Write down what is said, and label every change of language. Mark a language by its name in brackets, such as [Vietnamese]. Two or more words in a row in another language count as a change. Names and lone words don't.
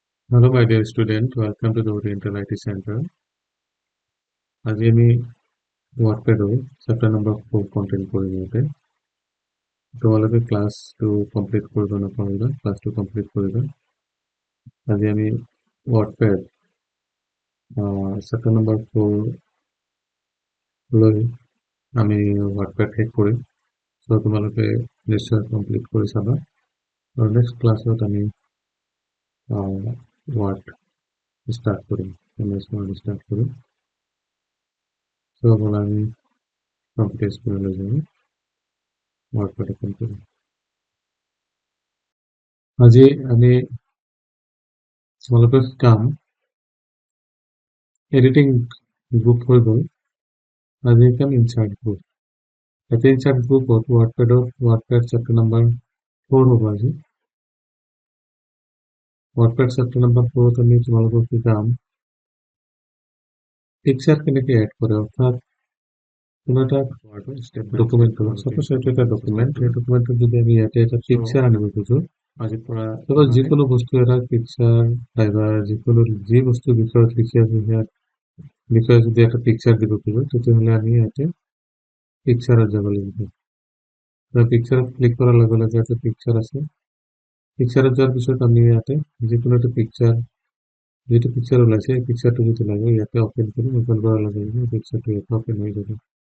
[English] Hello, my dear student. Welcome to the Oriental IT Center. [Assamese] আজি আমি [English] WordPad chapter number 4 content [Assamese] কৰিম ইয়াতে তোমালোকে ক্লাছটো কমপ্লিট কৰিব নাপাৰিবা ক্লাছটো কমপ্লিট কৰিবা আজি আমি [English] WordPad chapter number 4 [Assamese] লৈ আমি WordPad শেষ কৰিম সো তোমালোকে নিশ্চয় কমপ্লিট কৰি চাবা আৰু [English] next class [Assamese] আমি [English] Word start [Assamese] কৰিম [English] MS Word start [Assamese] কৰিম সো আমি কমপ্লিট কৰিবলৈ যাম [English] WordPad open [Assamese] কৰিম আজি আমি তোমালোকৰ কাম [English] editing group [Assamese] হৈ গ'ল আজি কাম [English] insert group [Assamese] এটা [English] insert group WordPad chapter number 4 [Assamese] হ'ব আজি [English] WordPad chapter number 4 [Assamese] আমি তোমালোকৰ কি কাম পিকচাৰ কেনেকৈ এড কৰে অৰ্থাৎ কোনো এটা ডকুমেন্ট হলো সাপোজ এটা ডকুমেন্ট এই ডকুমেন্টত যদি আমি ইয়াতে এটা পিকচাৰ আনিব খুজো আজিৰ পৰা তবে যিকোনো বস্তু এটা পিকচাৰ নাইবা যিকোনো যি বস্তু বিষয়ত লিখি আছে ইয়াত বিষয়ে যদি একটা পিকচার দিব খোজো তেতিয়াহ'লে আমি ইয়াতে পিকচাৰত যাব লাগিব পিকচাৰত ক্লিক কৰাৰ লগে লগে এটা পিকচাৰ আছে পিকচাৰত যোৱাৰ পিছত আমি ইয়াতে যিকোনো এটা পিকচাৰ যেটো পিকচাৰ ওলাইছে এই পিকচাৰটো যদি লাগে ইয়াতে ওপেন কৰি ওপেন কৰাৰ লগে লগে পিকচাৰটো ইয়াতে ওপেন হৈ যাব